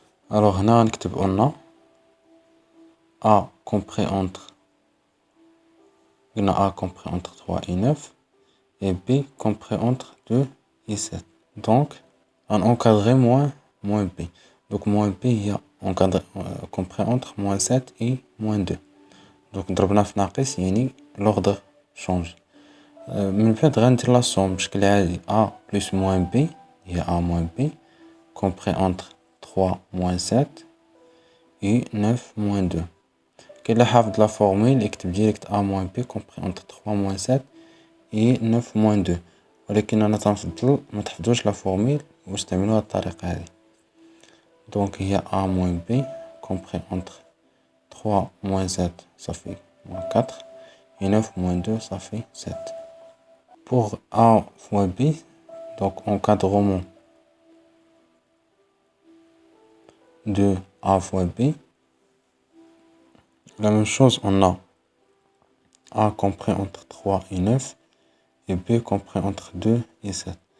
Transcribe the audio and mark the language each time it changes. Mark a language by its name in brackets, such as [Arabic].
[French] Alors [Arabic] هنا غنكتب [French] on A compris entre A compris entre 3 et 9 et B compris entre 2 et 7. Donc on encadré moins B. Donc moins B il y a encadré compris entre moins 7 et moins 2. [Arabic] Donc ضربنا في ناقص يعني [French] l'ordre change. [Arabic] من بعد غندير [French] la somme [Arabic] بشكل عادي [French] A plus moins B هي A moins B compris entre 3 moins 7 et 9 moins 2. [Arabic] كاين اللي حافظ [French] لا فورمول [Arabic] يكتب ديريكت [French] A moins B compris entre 3 moins 7 et 9 moins 2. [Arabic] ولكن انا تنفضل ما تحفظوش لا فورمول واستعملوها الطريقه هذه. [French] Donc il y a A moins B compris entre 3 moins 7 ça fait moins 4 et 9 moins 2 ça fait 7. Pour A fois B, donc encadrement de A fois B, la même chose on a A compris entre 3 et 9 et B compris entre 2 et 7.